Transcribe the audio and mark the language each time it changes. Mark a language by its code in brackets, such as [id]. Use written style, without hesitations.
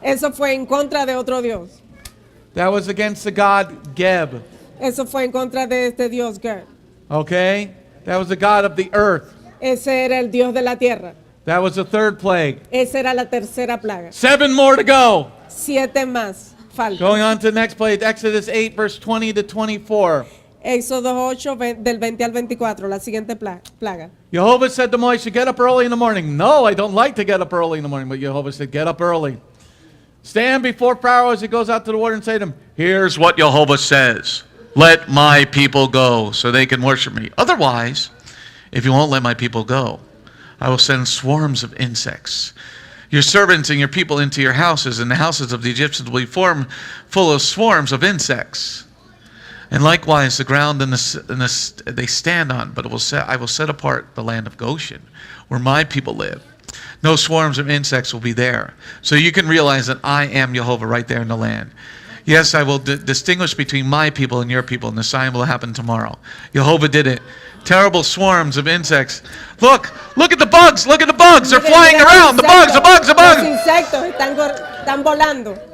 [es] Eso fue en contra de otro Dios. [en] That was against the god Geb. [es] Eso fue en contra de este Dios Ger. [en] Okay? That was the god of the earth. [es] Ese era el Dios de la tierra. [en] That was the third plague. [es] Esa era la tercera plaga. [en] 7 more to go. [es] 7 más faltan. [en] Going on to the next plague, Exodus 8, verse 20 to 24. [es] Éxodo 8 del 20 al 24, la siguiente plaga. [en] Jehovah said to Moshe, get up early in the morning. No, I don't like to get up early in the morning. But Jehovah said, get up early. Stand before Pharaoh as he goes out to the water and say to him, Here's what Jehovah says. Let my people go so they can worship me. Otherwise, if you won't let my people go, I will send swarms of insects. Your servants and your people into your houses, and the houses of the Egyptians will be full of swarms of insects. And likewise, the ground they stand on, but I will set apart the land of Goshen, where my people live. No swarms of insects will be there. So you can realize that I am Jehovah right there in the land. Yes, I will distinguish between my people and your people, and the sign will happen tomorrow. Jehovah did it. Terrible swarms of insects. Look at the bugs. Look at the bugs. They're flying around. The bugs. [es] Los insectos están volando.